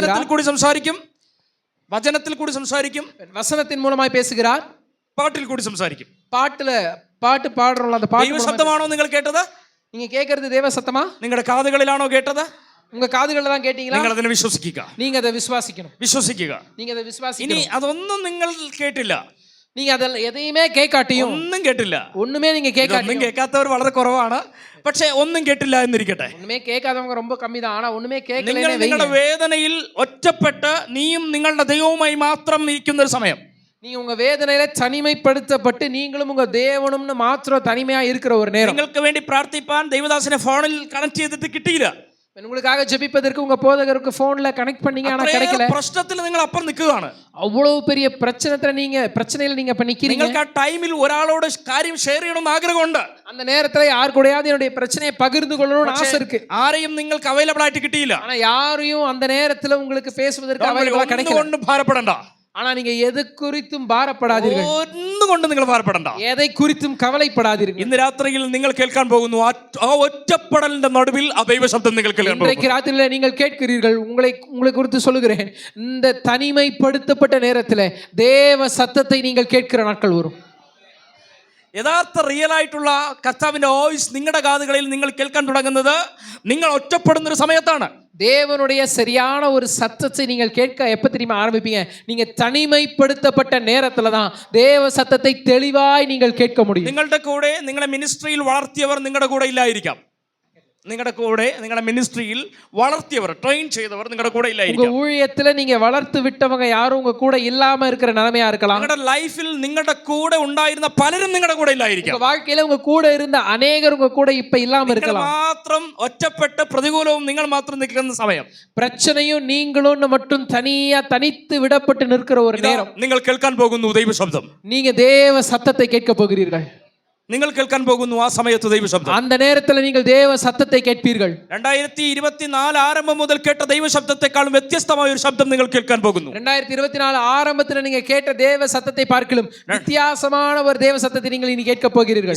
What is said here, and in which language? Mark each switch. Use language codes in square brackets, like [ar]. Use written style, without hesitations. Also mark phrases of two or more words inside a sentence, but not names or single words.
[ml] വചനത്തിൽ കൂടി സംസാരിക്കും. വചനത്തിൽ കൂടി സംസാരിക്കും. [ta] வசனத்தின் மூலமாய் பேசுகிறார். [ml] പാട്ടിൽ കൂടി സംസാരിക്കും. [ta] பாட்டு பாடுறோம்ல, அந்த பாட்டு [ml] ദൈവ ശബ്ദമാണോ നിങ്ങൾ കേട്ടത്? [ta] நீங்க கேட்கறது தேவ சத்தமா? [ml] നിങ്ങളുടെ കാതുകളിലാണോ കേട്ടത്? [ta] உங்க காதுகளில தான் கேட்டீங்களா? [ml] നിങ്ങൾ അതിനെ വിശ്വസിക്കുക. [ta] நீங்க அதை விசுவாசிக்கணும். [ml] വിശ്വസിക്കുക. [ta] நீங்க அதை விசுவாசிக்கணும். [ml] ഇനി അതൊന്നും നിങ്ങൾ കേട്ടില്ല, [ta] நீங்க அதெல்லாம் எதையுமே கேட்காட்டியும், [ml] ഒന്നും കേട്ടില്ല, [ta] ஒண்ணுமே நீங்க கேட்காட்டியும், [ml] ഒന്നും കേൾക്കാത്തവർ വളരെ കുറവാണ്. പക്ഷേ ഒന്നും കേട്ടില്ല എന്നിരിക്കട്ടെ, [ta] ஒண்ணுமே கேட்காதவங்க ரொம்ப கம்மி தான். ஆனா ஒண்ணுமே [ml] നിങ്ങൾ [ta] கேட்கலனே [ml] നിങ്ങളുടെ വേദനയിൽ ഒറ്റപ്പെട്ട് നീയും നിങ്ങളുടെ ദൈവവുമായി മാത്രം ഇരിക്കുന്ന ഒരു സമയം, [ta] நீங்க உங்க வேதனையில தனிமைப்படுத்தப்பட்டு நீங்களும் உங்க தேவனும்னு மாத்திரம் தனிமையா இருக்கிற ஒரு நேரம். [ml] നിങ്ങൾക്ക് വേണ്ടി പ്രാർത്ഥിപ്പാൻ ദൈവദാസനെ ഫോണിൽ കണക്ട് ചെയ്തിട്ട് കിട്ടിയില്ല. [ta] உங்களுக்காக ஜெபிப்பதற்கு உங்க போதகருக்கு போன்ல கனெக்ட் பண்ணீங்க, ஆனா கிடைக்கல. [ml] പ്രശ്നത്തിൽ നിങ്ങൾ അപ്പുറം നിൽക്കുകയാണ്. [ta] அவ்வளவு பெரிய பிரச்சனையில நீங்க இப்ப நிக்கிறீங்க. [ml] നിങ്ങൾക്ക് ആ ടൈമിൽ ഒരാളോട് കാര്യം ഷെയർ ചെയ്യണമെന്ന് ആഗ്രഹമുണ്ട്. [ta] அந்த நேரத்துல யார் கூடயாவது என்னுடைய பிரச்சனையை பகிர்ந்து கொள்ளணும்னு ஆசை இருக்கு. [ml] ആരെയും നിങ്ങൾക്ക് അവൈലബിൾ ആയിട്ട് കിട്ടിയില്ല. [ta] ஆனா யாரையும் அந்த நேரத்துல உங்களுக்கு பேசுவதற்கு അവൈലബിൾ கிடைக்கல. [ml] ഒന്നും ഭാരപ്പെടണ്ട. [ta] ஆனா நீங்க எது குறித்தும் பாரப்படாதீர்கள். [ml] ഒന്നുകൊണ്ട് നിങ്ങൾ ഭാരപ്പെടണ്ട. [ta] எதை குறித்தும் കവലൈപ്പെടാதீர்கள். [ml] ഇന്ന് രാത്രിയിൽ നിങ്ങൾ കേൾക്കാൻ പോകുന്നു ആ ഒറ്റപ്പെടലിന്റെ നടുവിൽ ആ ദൈവ ശബ്ദം നിങ്ങൾ കേൾക്കാൻ പോകുന്നു. [ta] இன்றைக்கு ராத்திரியில நீங்கள் கேட்கிறீர்கள், உங்களை குறித்து சொல்லுகிறேன், இந்த தனிமைப்படுத்தப்பட்ட நேரத்துல தேவ சத்தத்தை நீங்கள் கேட்கிற நாட்கள் வரும். [ml] യഥാർത്ഥ റിയൽ ആയിട്ടുള്ള കർത്താവിന്റെ വോയിസ് നിങ്ങളുടെ കാതുകളിൽ നിങ്ങൾ കേൾക്കാൻ തുടങ്ങുന്നത് നിങ്ങൾ ഒറ്റപ്പെടുന്ന ഒരു സമയത്താണ്. [ta] தேவனுடைய சரியான ஒரு சத்தத்தை நீங்கள் கேட்க எப்ப தெரியுமா ஆரம்பிப்பீங்க? நீங்க தனிமைப்படுத்தப்பட்ட நேரத்துல தான் தேவ சத்தத்தை தெளிவாய் நீங்கள் கேட்க முடியும். [ml] നിങ്ങളുടെ കൂടെ നിങ്ങളുടെ മിനിസ്ട്രിയിൽ വളർത്തിയവർ നിങ്ങളുടെ കൂടെ ഇല്ലായിരിക്കാം. നിങ്ങളുടെ കൂടെ നിങ്ങളുടെ മിനിസ്ട്രിയിൽ വളർത്തിയവർ, ട്രെയിൻ ചെയ്തവർ നിങ്ങളുടെ കൂടെ ഇല്ലായിരിക്കാം. [ta] உங்க ஊழியத்துல நீங்க வளர்த்து விட்டவங்க யாரும் உங்க கூட இல்லாம இருக்கிற நிலைமையா இருக்கலாம். [ml] നിങ്ങളുടെ ലൈഫിൽ നിങ്ങളുടെ കൂടെ ഉണ്ടായിരുന്ന പലരും നിങ്ങളുടെ കൂടെ ഇല്ലായിരിക്കാം. [ta] உங்க வாழ்க்கையில உங்க கூட இருந்த அநேகர் உங்க கூட இப்ப இல்லாம இருக்கலாம். [ml] മാത്രം ഒറ്റപ്പെട്ട് പ്രതികൂലവും നിങ്ങൾ മാത്രം നിൽക്കുന്ന സമയം, [ta] பிரச்சனையும் நீங்களும் மட்டும் தனித்து விடப்பட்டு நிற்கிற ஒரு நேரம். [ml] നിങ്ങൾ കേൾക്കാൻ പോകുന്നു ദൈവ ശബ്ദം. [ta] நீங்க தேவ சத்தத்தை கேட்க போகிறீர்கள். [ml] നിങ്ങൾ കേൾക്കാൻ പോകുന്നു ആ സമയത്ത് ദൈവ ശബ്ദം. [ta] அந்த நேரத்துல நீங்கள் தேவ சத்தத்தை கேட்பீர்கள். [ml] 2024 ആരംഭം മുതൽ കേട്ട ദൈവ ശബ്ദത്തെക്കാളും വ്യത്യസ്തമായ ഒരു ശബ്ദം നിങ്ങൾ കേൾക്കാൻ പോകുന്നു. [ta] 2024 ஆரம்பத்துல நீங்க கேட்ட தேவ சத்தத்தை பார்க்கலும் வித்தியாசமான ஒரு தேவ சத்தத்தை நீங்கள் இனி கேட்க போகிறீர்கள்.